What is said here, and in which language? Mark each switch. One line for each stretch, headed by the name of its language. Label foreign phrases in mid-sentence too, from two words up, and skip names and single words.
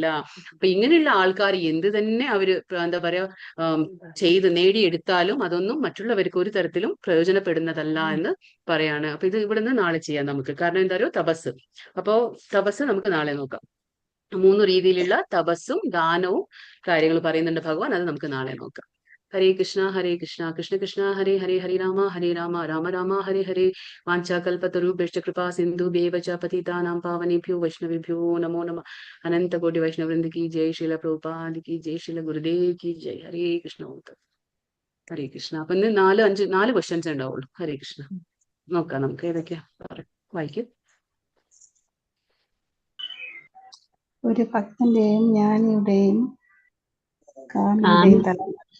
Malayalam: അപ്പൊ ഇങ്ങനെയുള്ള ആൾക്കാർ എന്ത് തന്നെ അവര് എന്താ പറയാ ചെയ്ത് നേടിയെടുത്താലും അതൊന്നും മറ്റുള്ളവർക്ക് ഒരു തരത്തിലും പ്രയോജനപ്പെടുന്നതല്ല എന്ന് പറയാണ്. അപ്പൊ ഇത് ഇവിടുന്ന് നാളെ ചെയ്യാം നമുക്ക്. കാരണം എന്താ പറയുക? തപസ്. അപ്പോ തപസ് നമുക്ക് നാളെ നോക്കാം. 3 രീതിയിലുള്ള തപസ്സും ദാനവും കാര്യങ്ങൾ പറയുന്നുണ്ട് ഭഗവാൻ. അത് നമുക്ക് നാളെ നോക്കാം.
Sanskrit: ഹരേ കൃഷ്ണ കൃഷ്ണ കൃഷ്ണ ഹരേ ഹരേ, ഹരേ രാമ രാമ രാമ ഹരേ ഹരേ. വാഞ്ചാകൽപതരുഭ്യശ്ച കൃപാ സിന്ധുഭ്യേവ ച പതിതാനാം പാവനേഭ്യോ വൈഷ്ണവേഭ്യോ നമോ നമഃ.
Hindi: अनन्त कोटि वैष्णववृन्द की जय. श्रील प्रभुपाद की जय. श्रील गुरुदेव की जय. हरे कृष्ण. हरे कृष्ण.
Malayalam: അപ്പൊ ഇന്ന് 4 ക്വസ്റ്റ്യൻസ് ഉണ്ടാവുള്ളൂ.
Sanskrit: ഹരേ കൃഷ്ണ.
Malayalam: നോക്കാം നമുക്ക് ഏതൊക്കെയാ വായിക്കും. ഒരു ഭക്തന്റെയും ജ്ഞാനിയുടെയും കാമിയുടെയും തലം